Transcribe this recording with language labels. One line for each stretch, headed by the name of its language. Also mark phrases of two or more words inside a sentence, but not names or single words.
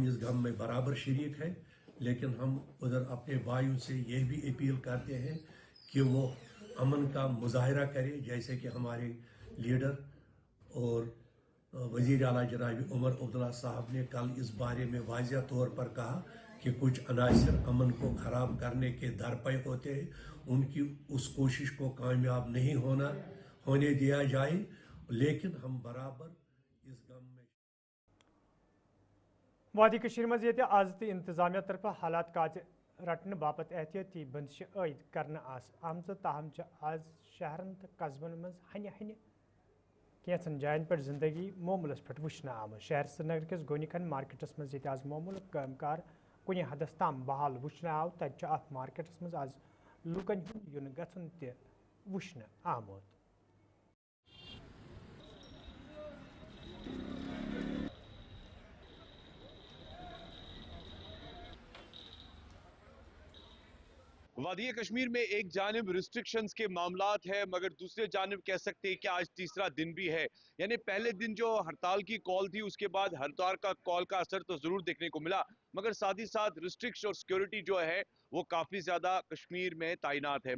Urdu: اس غم میں برابر شریک ہیں، لیکن ہم ادھر اپنے بھائیوں سے یہ بھی اپیل کرتے ہیں کہ وہ امن کا مظاہرہ کریں، جیسے کہ ہمارے لیڈر اور وزیر اعلیٰ جناب عمر عبداللہ صاحب نے کل اس بارے میں واضح طور پر کہا کہ کچھ عناصر امن کو خراب کرنے کے درپے ہوتے ہیں، ان کی اس کوشش کو کامیاب نہیں ہونے دیا جائے، لیکن ہم برابر اس غم میں.
Kashmiri: वादी कशीर मज ये आज तो इंतजामिया तरफ हालात काज रटने बापत एहतियाती बंदिश आयद करने आमज, ताहम आज शहरन तो कस्बन मज हन हन कैंसन जायन पर जिंदगी मामूलस पे वुचन आम। शहर श्रीनगर किस गोनिकन मार्केटस मज ये आज मामूल कामकार कुन हदस तम बहाल वुचन आव, तत मार्केटस मज आज लूकन हुंद युन गछुन ते वुचन आमुत।
Urdu: وادی کشمیر میں ایک جانب ریسٹرکشنز کے معاملات ہے، مگر دوسرے جانب کہہ سکتے ہیں کہ آج تیسرا دن بھی ہے. یعنی پہلے دن جو ہڑتال کی کال تھی، اس کے بعد ہڑتال کا کال کا اثر تو ضرور دیکھنے کو ملا، مگر ساتھ ہی ساتھ ریسٹرکشن اور سیکیورٹی جو ہے وہ کافی زیادہ کشمیر میں تعینات ہے.